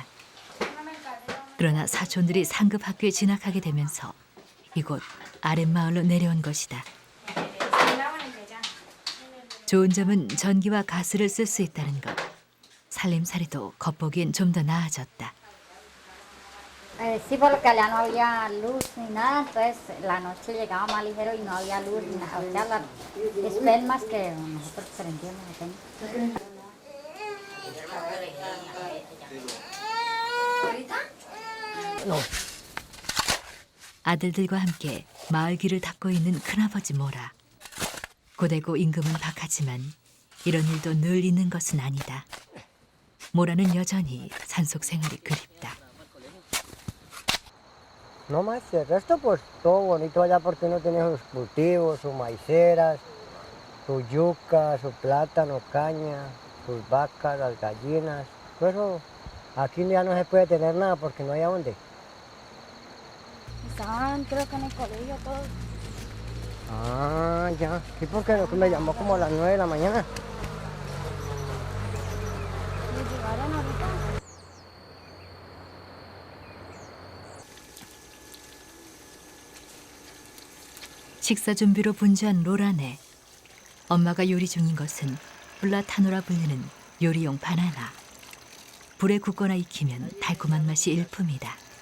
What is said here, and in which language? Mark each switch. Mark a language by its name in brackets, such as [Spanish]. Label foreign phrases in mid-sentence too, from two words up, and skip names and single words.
[Korean] 그러나 사촌들이 상급 학교에 진학하게 되면서 이곳 아랫마을로 내려온 것이다. 좋은 점은 전기와 가스를 쓸 수 있다는 것. 살림살이도 겉보기엔 좀 더 나아졌다. [Spanish] Sí, porque allá no había luz ni nada, entonces la noche llegaba más ligero y no había luz ni nada. O sea, las espelmas que nosotros prendíamos. [Korean] 아들들과 함께 마을 길을 닦고 있는 큰아버지 모라. 고되고 임금은 박하지만 이런 일도 늘 있는 것은 아니다. 모라는 여전히 산속 생활이 그립다. [Spanish] No más, el resto pues todo bonito allá porque uno tiene sus cultivos, sus maiceras, sus yucas, sus plátanos, caña, sus vacas, las gallinas. Por eso aquí ya no se puede tener nada porque no hay a dónde. Estaban creo que en el colegio todos. Ah, ya. Sí, porque me llamó como a las 9 de la mañana. ¿Y llegaron ahorita? [Korean] 식사 준비로 분주한 로라네. 엄마가 요리 중인 것은 플라타노라 불리는 요리용 바나나. 불에 굽거나 익히면 달콤한 맛이 일품이다.